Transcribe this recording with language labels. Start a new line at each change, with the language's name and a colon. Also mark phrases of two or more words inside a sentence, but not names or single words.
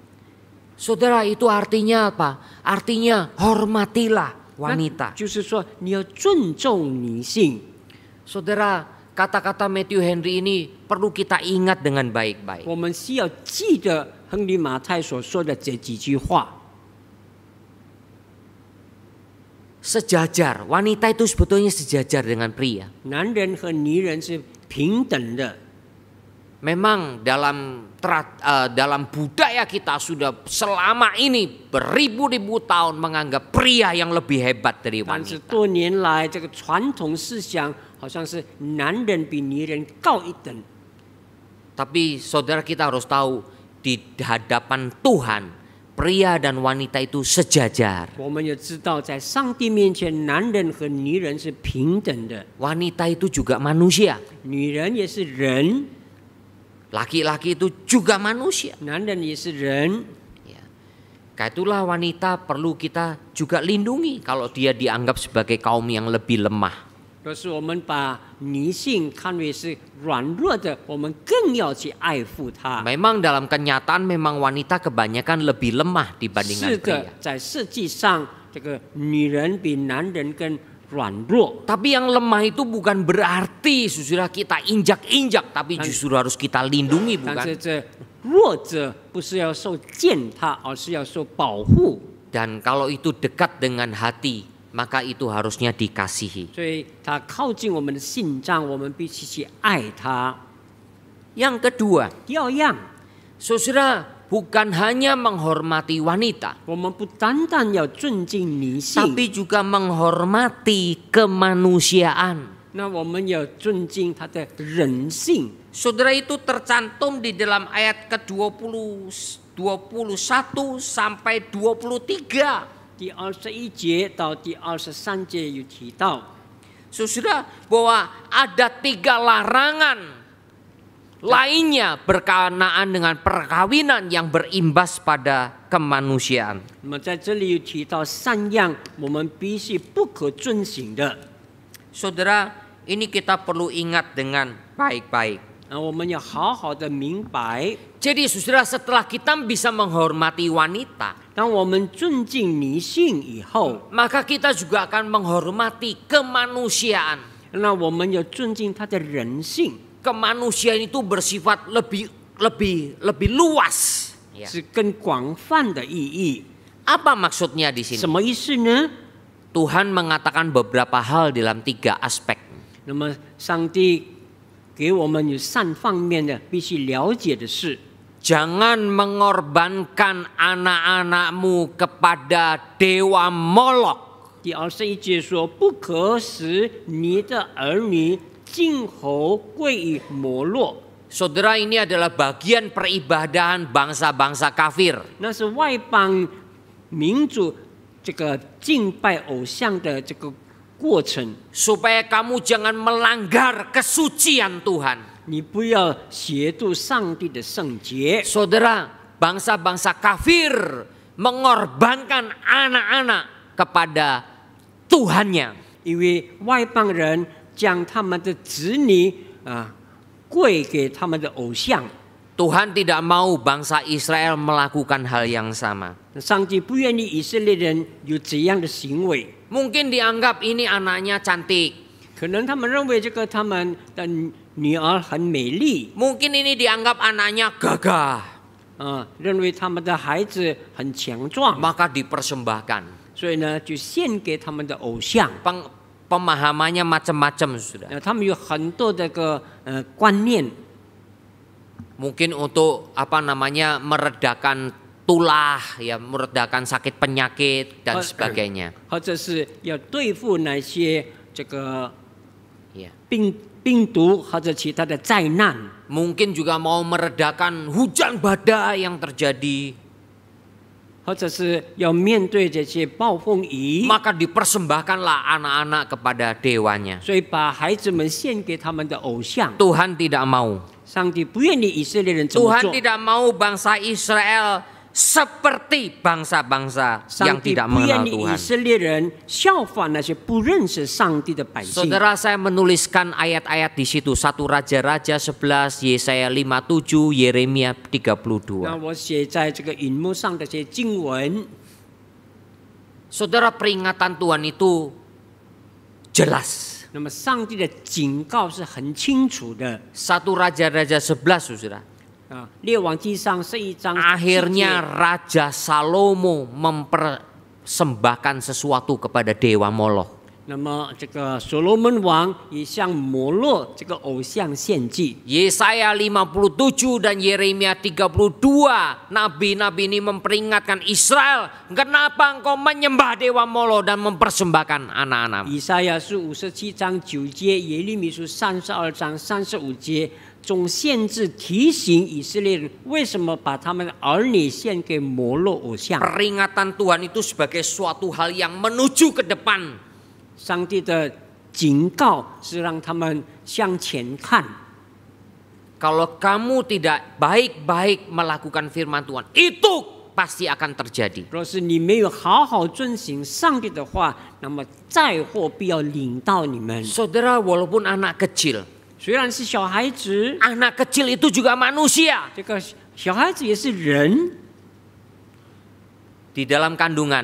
Indonesian: Saudara, itu artinya apa? Artinya hormatilah
Chinese: 那
Indonesian: wanita.
Chinese: 就是说你要尊重女性。
Indonesian: Saudara, kata-kata Matthew Henry ini perlu kita ingat dengan baik-baik.
Chinese: 我们需要记得亨利马太所说的这几句话。
Indonesian: Sejajar, wanita itu sebetulnya sejajar dengan pria.
Chinese: 男人和女人是平等的。
Indonesian: Memang dalam budaya kita sudah selama ini beribu-ribu tahun menganggap pria yang lebih hebat dari
Chinese: 但是
Indonesian: wanita.
Chinese: 多年来，这个传统思想好像是男人比女人高一等。
Indonesian: Tapi saudara, kita harus tahu di hadapan Tuhan pria dan wanita itu sejajar.
Chinese: 我们也知道，在上帝面前，男人和女人是平等的，
Indonesian: Wanita itu juga manusia.
Chinese: 女人也是人，
Indonesian: Laki-laki itu juga manusia.
Chinese: 男人也是人。
Indonesian: Ya. Karena itulah wanita perlu kita juga lindungi kalau dia dianggap sebagai kaum yang lebih lemah.
Chinese: 若是我们把女性看为是软弱的，我们更要去爱护她。
Indonesian: Memang dalam kenyataan memang wanita kebanyakan lebih lemah
Chinese: 是
Indonesian: dibandingkan
Chinese: 的
Indonesian: pria.，
Chinese: 在实际上，这个女人比男人更软弱。
Indonesian: Tapi yang lemah itu bukan berarti saudara kita injak-injak, tapi justru harus kita lindungi,
Chinese: 但
Indonesian: bukan?
Chinese: 是这弱者不是要受践踏，而是要受保护。
Indonesian: Dan kalau itu dekat dengan hati, maka itu harusnya dikasihi.
Chinese: 所以他靠近我们的心脏，我们必须去爱他。
Indonesian: Yang kedua,
Chinese: 第二样，
Indonesian: saudara, bukan hanya menghormati wanita,
Chinese: 我们不单单要尊敬女性，
Indonesian: tapi juga menghormati kemanusiaan.
Chinese: 那我们要尊敬她的人性。
Indonesian: Saudara, itu tercantum di dalam ayat ke-21 sampai 23.
Chinese: 第21节到第23节有提到，
Indonesian: Saudara, bahwa ada 3 larangan lainnya berkenaan dengan perkawinan yang berimbas pada kemanusiaan.
Chinese: 那么在这里有提到3样我们必须不可遵行的。
Indonesian: Saudara, ini kita perlu ingat dengan baik-baik.
Chinese: 我们要好好的明白，
Indonesian: Jadi saudara, setelah kita bisa menghormati wanita,
Chinese: 当我们尊敬女性以后，
Indonesian: maka kita juga akan menghormati kemanusiaan.
Chinese: 那我们要尊敬她的人性，
Indonesian: Kemanusiaan itu bersifat lebih luas. Ya.
Chinese: 是更广泛的意义。
Indonesian: Apa maksudnya di
Chinese: 什
Indonesian: sini?
Chinese: 么意思呢？
Indonesian: Tuhan mengatakan beberapa hal dalam 3 aspek.
Chinese: 那么上帝给我们有3方面的必须了解的事。
Indonesian: Jangan mengorbankan anak-anakmu kepada dewa Molok.
Chinese: 第21节说：“不可使你的儿女敬侯归于摩洛。”
Indonesian: Saudara, ini adalah bagian peribadahan bangsa-bangsa kafir.
Chinese: 那是外邦民族这个敬拜偶像的这个过程。
Indonesian: Supaya kamu jangan melanggar kesucian Tuhan.
Chinese: 你不要亵渎上帝的圣洁。
Indonesian: Saudara, bangsa-bangsa kafir mengorbankan anak-anak kepada Tuhannya.
Chinese: 因为外邦人将他们的子女归给他们的偶像。
Indonesian: Tuhan tidak mau bangsa Israel melakukan hal yang sama.
Chinese: 上帝不愿意以色列人有这样的行为。
Indonesian: Mungkin dianggap ini anaknya cantik.
Chinese: 可能他们认为这个他们的女儿很美丽，
Indonesian: Mungkin ini dianggap anaknya gagah.
Chinese: 认为他们的孩子很强壮，
Indonesian: Maka dipersembahkan.
Chinese: 所以呢就献给他们的偶像。
Indonesian: Pemahamannya macam-macam sudah.
Chinese: 他们有很多这个观念，
Indonesian: Mungkin untuk meredakan tulah, ya, meredakan sakit penyakit dan sebagainya.
Chinese: 或者是要对付那些这个
Indonesian: Ya.
Chinese: 病毒或者其他的灾难，
Indonesian: Mungkin juga mau meredakan hujan badai yang terjadi.
Chinese: 或者是要面对这些暴风雨，
Indonesian: Maka dipersembahkanlah anak-anak kepada dewanya.
Chinese: 所以把孩子们献给他们的偶像。
Indonesian: Tuhan tidak mau.
Chinese: 上帝不愿意以色列人这么
Indonesian: Tuhan
Chinese: 做。
Indonesian: tidak mau bangsa Israel seperti bangsa-bangsa yang
Chinese: 上帝
Indonesian: tidak
Chinese: 不愿
Indonesian: mengenal
Chinese: 意以
Indonesian: Tuhan.
Chinese: 色列人效法那些不认识上帝的百姓。
Indonesian: Saudara, saya menuliskan ayat-ayat di situ. 1 Raja-Raja 11, Yesaya 57, Yeremia 32.
Chinese: 那我写在这个荧幕上的这些经文，
Indonesian: Saudara, peringatan Tuhan itu jelas.
Chinese: 那么上帝的警告是很清楚的
Indonesian: 1 Raja-Raja 11, saudara.
Chinese: 列王纪上11章
Indonesian: Akhirnya Raja Salomo mempersembahkan sesuatu kepada dewa Molok.
Chinese: 那么这个所罗门王也向摩洛这个偶像献祭。
Indonesian: Yesaya 57 dan Yeremia 32, nabi-nabi ini memperingatkan Israel, kenapa engkau menyembah dewa Molok dan mempersembahkan anak-anak?
Chinese: 以赛亚书57章9节，耶利米书32章35节，总限制提醒以色列人为什么把他们的儿女献给摩洛偶像。
Indonesian: Peringatan Tuhan itu sebagai suatu hal yang menuju ke depan.
Chinese: 上帝的警告是让他们向前看。
Indonesian: Kalau kamu tidak baik-baik melakukan firman Tuhan, itu pasti akan terjadi.
Chinese: 若是你没有好好遵行上帝的话，那么灾祸必要临到你们。
Indonesian: Saudara, walaupun anak kecil,
Chinese: 虽然是小孩子，
Indonesian: anak kecil itu juga manusia.
Chinese: 这个小孩子也是人，
Indonesian: Di dalam kandungan,